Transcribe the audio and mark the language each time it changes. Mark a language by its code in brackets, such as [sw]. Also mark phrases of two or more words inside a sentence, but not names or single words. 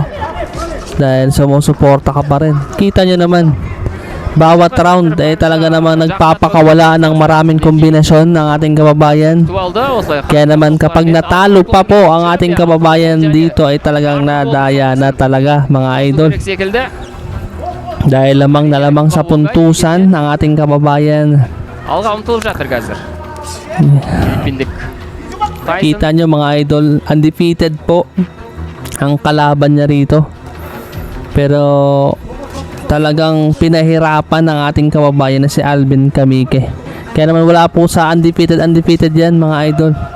[tl] Dahil sumusuporta ka pa rin. Kita nyo naman, bawat round talaga namang nagpapakawala ng maraming kombinasyon ng ating kababayan. Kaya naman kapag natalo pa po ang ating kababayan dito ay talagang nadaya na talaga mga idol. Dahil lamang na lamang sa puntusan ng ating kababayan. [kk] Алға ұмтылып жатыр қазір. Филиппиндік. [tl] Kita nyo mga idol, undefeated po ang kalaban niya rito. Pero talagang pinahirapan ng ating kababayan na si Alvin Kamike. Kaya naman wala po sa undefeated yan mga idol.